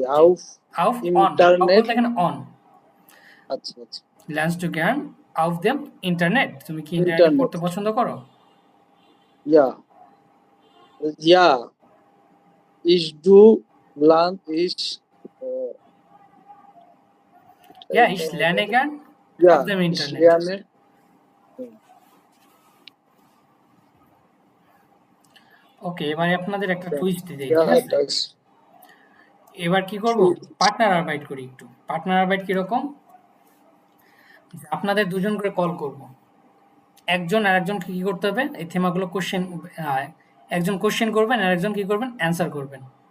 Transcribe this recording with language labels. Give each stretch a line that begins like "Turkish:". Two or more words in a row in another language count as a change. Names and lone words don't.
Bangla: জি,
German: আউফ auf on, auf ইন্টারনেট।
Bangla: বলতে এখানে অন। আচ্ছা আচ্ছা।
German: Lernst du gern auf dem Internet,
Bangla: তুমি কি ইন্টারনেটে ইন্টারনেট পড়তে পছন্দ করো?
German: Ja ja ich du lern ich Ja, ich lerne gern ইয়া auf dem ইস Internet. লার্নে
Bangla: ওকে, এবারে আপনাদের একটা টুইস্ট দিই,
German: ইয়া
Bangla: ঠিক আছে?
German: ডাস
Bangla: এবার কি করব,
German: Partner Arbeit
Bangla: করি একটু।
German: Partner Arbeit
Bangla: কিরকম, আপনাদের দুজন করে কল করব, একজন আর একজনকে কি করতে হবে, এই থেমাগুলো কোশ্চেন, একজন কোশ্চেন করবেন আর একজন কি করবেন, অ্যান্সার করবেন।